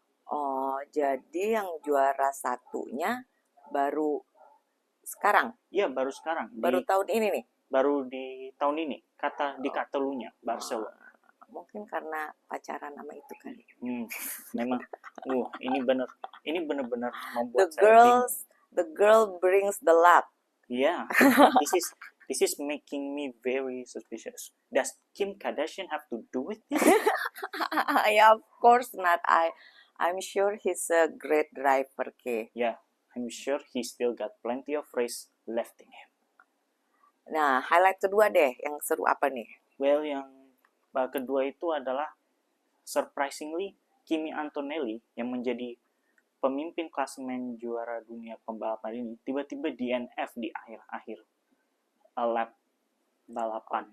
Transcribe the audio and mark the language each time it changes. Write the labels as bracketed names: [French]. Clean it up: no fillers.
[Indonesian] Oh, jadi yang juara satunya baru sekarang? Iya, baru sekarang. Baru tahun ini nih? Baru di tahun ini, di Catalunya, Barcelona. Mungkin karena pacaran sama itu kali. Memang, ini benar-benar membuat saya bingung. [English] The girl brings the luck. Yeah, this is This is making me very suspicious. Does Kim Kardashian have to do with this? Yeah, of course not. I'm sure he's a great driver, Ke. Yeah, I'm sure he still got plenty of race left in him. [Indonesian] Nah, highlight kedua deh, yang seru apa nih? Well, yang kedua itu adalah surprisingly Kimi Antonelli yang menjadi pemimpin klasemen juara dunia pembalapan ini tiba-tiba DNF di akhir-akhir lap balapan.